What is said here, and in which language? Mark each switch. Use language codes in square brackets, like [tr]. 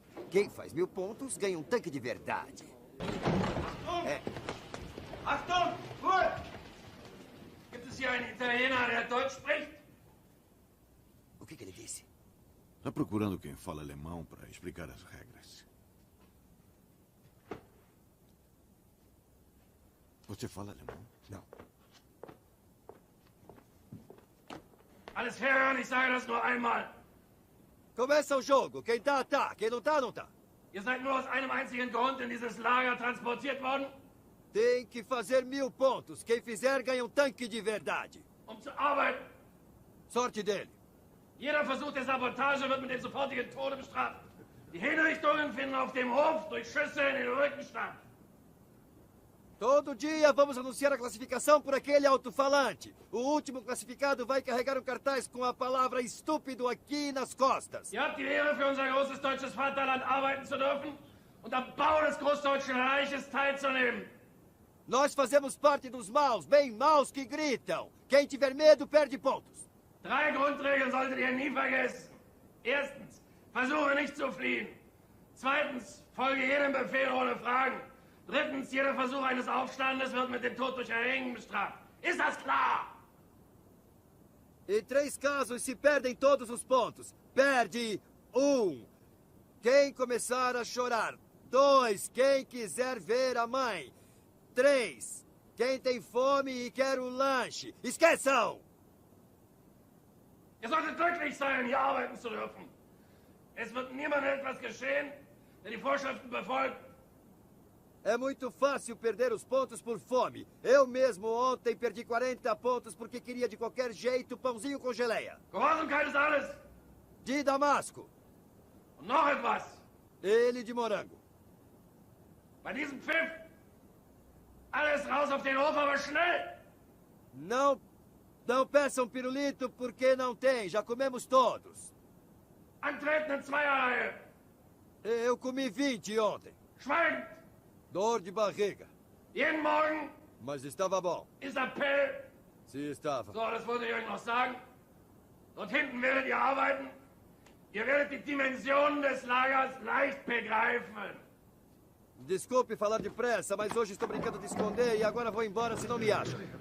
[pt] Quem faz 1000 pontos ganha um tanque de verdade. [de] Achtung! Ruhe! Gibt es hier einen Italiener, der Deutsch spricht? [pt] O que ele disse? Está procurando quem fala alemão para explicar as regras. Você fala alemão? Não. [de] Alles herhören, ich sage das nur einmal. [pt] Começa o jogo. Quem tá, tá. Quem não tá, não tá. [de] Ihr seid nur aus einem einzigen Grund in dieses Lager transportiert worden? [pt] Tem que fazer 1000 pontos. Quem fizer ganha um tanque de verdade. [de] Um zu arbeiten. [pt] Sorte dele. [de] Jeder Versuch der Sabotage wird mit dem sofortigen Tode bestraft. Die Hinrichtungen finden auf dem Hof durch Schüsse in den Rücken statt. [pt] Todo dia vamos anunciar a classificação por aquele alto-falante. O último classificado vai carregar um cartaz com a palavra estúpido aqui nas costas. [de] Ihr habt die Ehre, für unser großes deutsches Vaterland arbeiten zu dürfen und am Bau des Großdeutschen Reiches teilzunehmen. [pt] Nós fazemos parte dos maus, bem maus que gritam. Quem tiver medo perde pontos. [de] 3 Grundregeln solltet ihr nie vergessen. Erstens, versuche nicht zu fliehen. Zweitens, folge jedem Befehl ohne Fragen. Drittens, jeder Versuch eines Aufstandes wird mit dem Tod durch Erhängen bestraft. Ist das klar? [pt] Em 3 casos se perdem todos os pontos. Perde 1. Quem começar a chorar. 2. Quem quiser ver a mãe. 3. Quem tem fome e quer um lanche. Esqueçam! [de] Ihr solltet glücklich sein, hier arbeiten zu dürfen. Es wird niemandem etwas geschehen, der die Vorschriften befolgt. [pt] É muito fácil perder os pontos por fome. Eu mesmo ontem perdi 40 pontos porque queria de qualquer jeito pãozinho com geleia. [de] Gehorsamkeit ist alles. [pt] De Damasco. [de] Und noch etwas. [pt] Ele de morango. [de] Bei diesem Pfiff. Alles raus auf den Hof, aber schnell. [pt] Não peçam pirulito porque não tem. Já comemos todos. [de] Antreten in Zweierreihe. [pt] Eu comi 20 ontem. [de] Schweigen. [pt] Dor de barriga. [de] Jeden Morgen [pt] Mas estava bom. [de] ist Appell. [pt] Se estava. [de] So, das wollte ich euch noch sagen. Dort hinten werdet ihr arbeiten. Ihr werdet die Dimensionen des Lagers leicht begreifen. [pt] Desculpe falar depressa, mas hoje estou brincando de esconder e agora vou embora se não me acham.